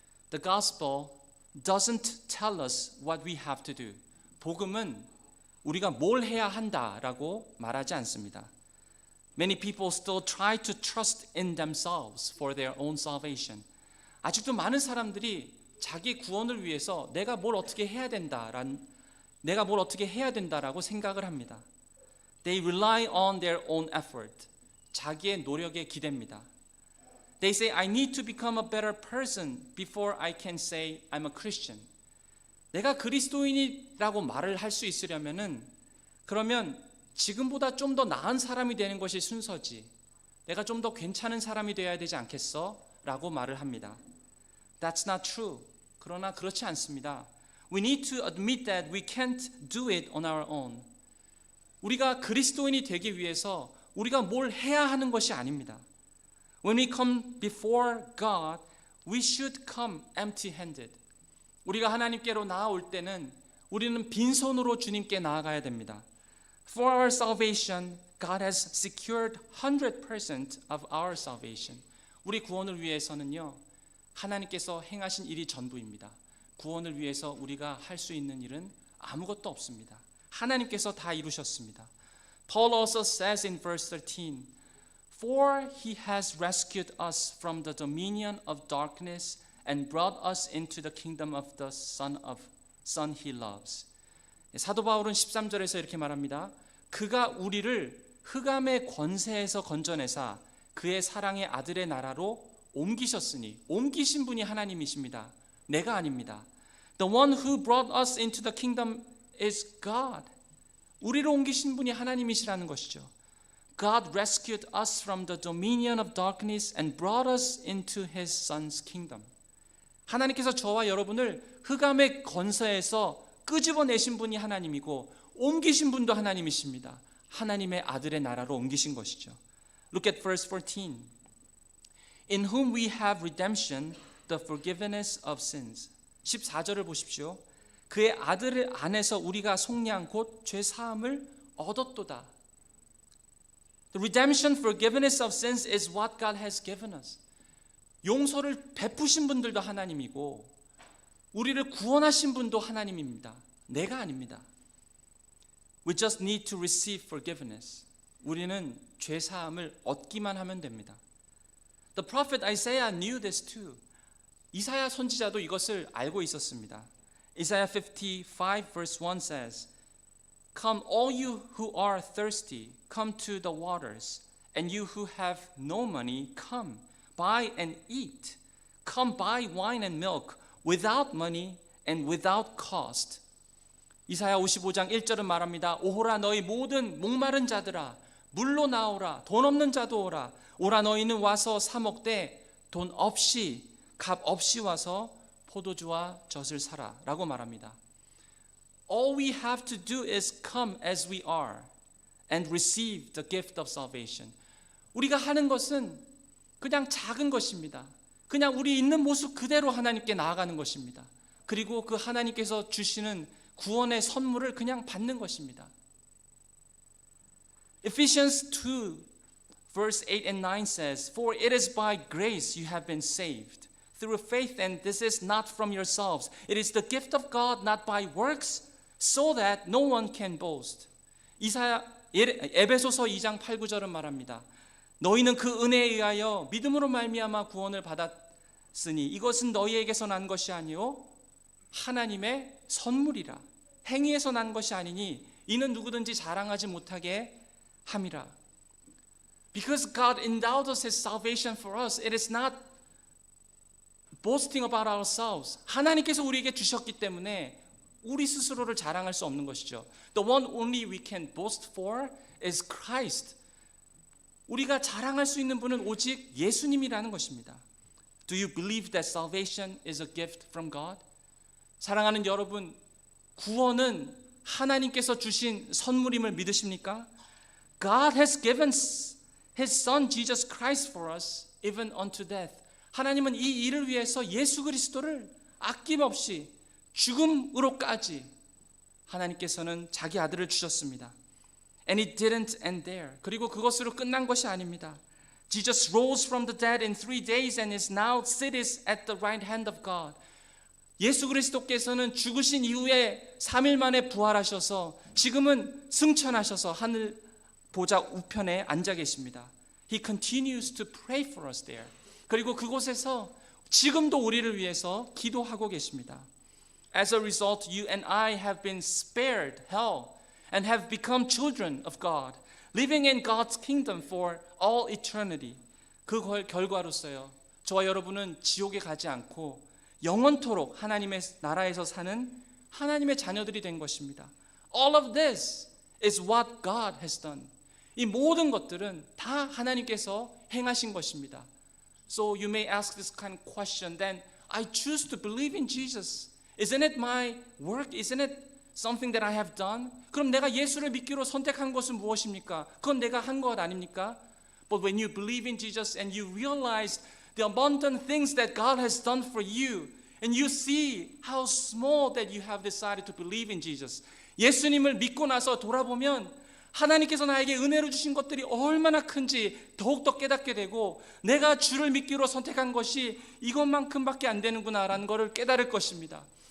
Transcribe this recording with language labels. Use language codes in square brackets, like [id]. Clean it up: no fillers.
[en] The gospel doesn't tell us what we have to do. [ko] 복음은 우리가 뭘 해야 한다라고 말하지 않습니다. [en] Many people still try to trust in themselves for their own salvation. [ko] 아직도 많은 사람들이 자기 구원을 위해서 내가 뭘 어떻게 해야 된다라고 생각을 합니다. [en] They rely on their own effort. [ko] 자기의 노력에 기댑니다. [en] They say, I need to become a better person before I can say I'm a Christian. [ko] 내가 그리스도인이라고 말을 할 수 있으려면은 그러면 지금보다 좀 더 나은 사람이 되는 것이 순서지. 내가 좀 더 괜찮은 사람이 되어야 되지 않겠어? 라고 말을 합니다. [en] That's not true. [ko] 그러나 그렇지 않습니다. [en] We need to admit that we can't do it on our own. [ko] 우리가 그리스도인이 되기 위해서 우리가 뭘 해야 하는 것이 아닙니다. [en] When we come before God, we should come empty-handed. [ko] 우리가 하나님께로 나아올 때는 우리는 빈손으로 주님께 나아가야 됩니다. [en] For our salvation, God has secured 100% of our salvation. [ko] 우리 구원을 위해서는요, 하나님께서 행하신 일이 전부입니다. 구원을 위해서 우리가 할 수 있는 일은 아무것도 없습니다. 하나님께서 다 이루셨습니다. [en] Paul also says in verse 13, For he has rescued us from the dominion of darkness and brought us into the kingdom of the Son he loves. [ko] 사도 바울은 13절에서 이렇게 말합니다. 그가 우리를 흑암의 권세에서 건져내사 그의 사랑의 아들의 나라로 옮기셨으니, 옮기신 분이 하나님이십니다. 내가 아닙니다. [en] The one who brought us into the kingdom is God. [ko] 우리를 옮기신 분이 하나님이시라는 것이죠. [en] God rescued us from the dominion of darkness and brought us into his son's kingdom. [ko] 하나님께서 저와 여러분을 흑암의 권세에서 끄집어내신 분이 하나님이고 옮기신 분도 하나님이십니다. 하나님의 아들의 나라로 옮기신 것이죠. [en] Look at verse 14. In whom we have redemption, the forgiveness of sins. [ko] 14절을 보십시오. 그의 아들 안에서 우리가 속량 곧 죄 사함을 얻었도다. [en] The redemption, forgiveness of sins is what God has given us. [ko] 용서를 베푸신 분들도 하나님이고 우리를 구원하신 분도 하나님입니다. 내가 아닙니다. [en] We just need to receive forgiveness. [ko] 우리는 죄 사함을 얻기만 하면 됩니다. [en] The prophet Isaiah knew this too. [ko] 이사야 선지자도 이것을 알고 있었습니다. [en] Isaiah 55 verse 1 says, Come all you who are thirsty, come to the waters, and you who have no money, come, buy and eat. Come buy wine and milk without money and without cost. [ko] 이사야 55장 1절은 말합니다. 오호라 너희 모든 목마른 자들아 물로 나오라 돈 없는 자도 오라 오라 너희는 와서 사 먹되 돈 없이 값 없이 와서 포도주와 젖을 사라 라고 말합니다. [en] All we have to do is come as we are and receive the gift of salvation. [ko] 우리가 하는 것은 그냥 작은 것입니다. 그냥 우리 있는 모습 그대로 하나님께 나아가는 것입니다. 그리고 그 하나님께서 주시는 구원의 선물을 그냥 받는 것입니다. [en] Ephesians 2 verse 8 and 9 says, For it is by grace you have been saved through faith, and this is not from yourselves. It is the gift of God, not by works, so that no one can boast. [ko] 에베소서 2장 8, 9절은 말합니다. 너희는 그 은혜에 의하여 믿음으로 말미암아 구원을 받았으니 이것은 너희에게서 난 것이 아니요 하나님의 선물이라. 행위에서 난 것이 아니니 이는 누구든지 자랑하지 못하게 함이라. [en] Because God endowed us His salvation for us, it is not boasting about ourselves. [ko] 하나님께서 우리에게 주셨기 때문에 우리 스스로를 자랑할 수 없는 것이죠. [en] The one only we can boast for is Christ. [ko] 우리가 자랑할 수 있는 분은 오직 예수님이라는 것입니다. [en] Do you believe that salvation is a gift from God? [ko] 사랑하는 여러분, 구원은 하나님께서 주신 선물임을 믿으십니까? [en] God has given His Son Jesus Christ for us even unto death. [ko] 하나님은 이 일을 위해서 예수 그리스도를 아낌없이 죽음으로까지 하나님께서는 자기 아들을 주셨습니다. [en] And it didn't end there. [ko] 그리고 그것으로 끝난 것이 아닙니다. [en] Jesus rose from the dead in 3 days and is now seated at the right hand of God. [ko] 예수 그리스도께서는 죽으신 이후에 3일 만에 부활하셔서 지금은 승천하셔서 하늘 보좌 우편에 앉아 계십니다. [en] He continues to pray for us there. [ko] 그리고 그곳에서 지금도 우리를 위해서 기도하고 계십니다. [en] As a result, you and I have been spared hell and have become children of God, living in God's kingdom for all eternity. [ko] 그 결과로서요, 저와 여러분은 지옥에 가지 않고 영원토록 하나님의 나라에서 사는 하나님의 자녀들이 된 것입니다. [en] All of this is what God has done. [ko] 이 모든 것들은 다 하나님께서 행하신 것입니다. [en] So you may ask this kind of question, then I choose to believe in Jesus. Isn't it my work? Isn't it something that I have done? [ko] 그럼 내가 예수를 믿기로 선택한 것은 무엇입니까? 그건 내가 한 것 아닙니까? [en] But when you believe in Jesus and you realize the abundant things that God has done for you, and you see how small that you have decided to believe in Jesus. [ko] 예수님을 믿고 나서 돌아보면 하나님께서 나에게 은혜로 주신 것들이 얼마나 큰지 더욱더 깨닫게 되고 내가 주를 믿기로 선택한 것이 이것만큼밖에 안 되는구나 라는 것을 깨달을 것입니다.